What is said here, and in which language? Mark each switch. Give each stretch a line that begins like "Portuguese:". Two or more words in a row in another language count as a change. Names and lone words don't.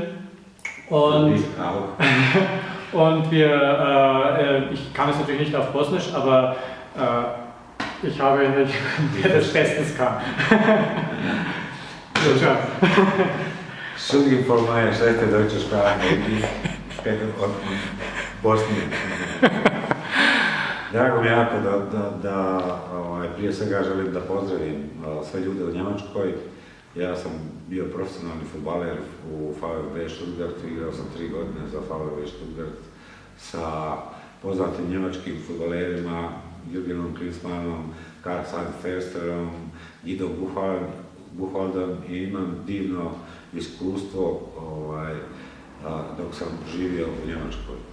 German: Und ich kann es natürlich nicht auf Bosnisch, aber ich habe wer das bestens kann. So, ciao. Entschuldigung für meine schlechte deutsche Sprache, ich spreche
Bosnian: od Bosnije. Drago mi je jako da prije svega želim da pozdravim sve ljude u Njemačkoj. Ja sam bio profesionalni fudbaler u VfB Stuttgart, igrao sam 3 godine za VfB Stuttgart sa poznatim njemačkim fudbalerima, Jürgenom Klinsmannom, Karl-Heinz Försterom, Guido Buchwaldom i imam divno iskustvo dok sam živio u Njemačkoj.